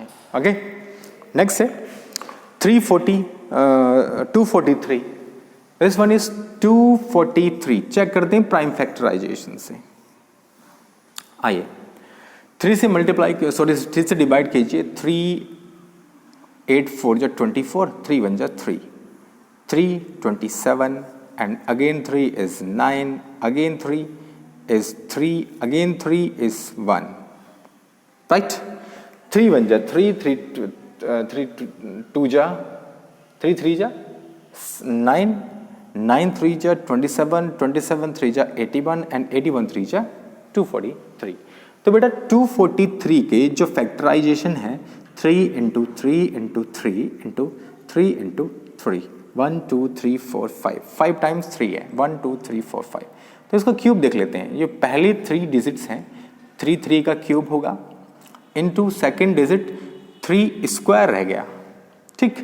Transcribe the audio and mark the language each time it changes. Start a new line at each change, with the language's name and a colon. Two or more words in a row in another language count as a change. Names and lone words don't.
Hindi: ओके, नेक्स्ट है 243।
English: this one is 243।
Hindi: चेक करते हैं
English: prime factorization
Hindi: से। आइए 3 से मल्टीप्लाई, सॉरी 3 से डिवाइड कीजिए।
English: 3 8 4 जो 24, 3 1 जो 3, 3 27 and again 3 is 9, again 3 is 3, again 3 is 1, right?
Hindi: 3 1 ja 3, 3 2 ja 3 3 ja 9, 9 3 ja 27, 27 3 ja 81 and 81 3 ja 243। तो बेटा 243 के जो फैक्टराइजेशन है 3 × 3 × 3 × 3 × 3, 1 2 3 4 5, 5 टाइम्स 3 है, 1 2 3 4 5। तो इसको क्यूब देख लेते हैं। ये पहले 3 डिजिट्स हैं, 3 3 का क्यूब होगा,
English: into second digit
Hindi: 3 स्क्वायर रह गया, ठीक।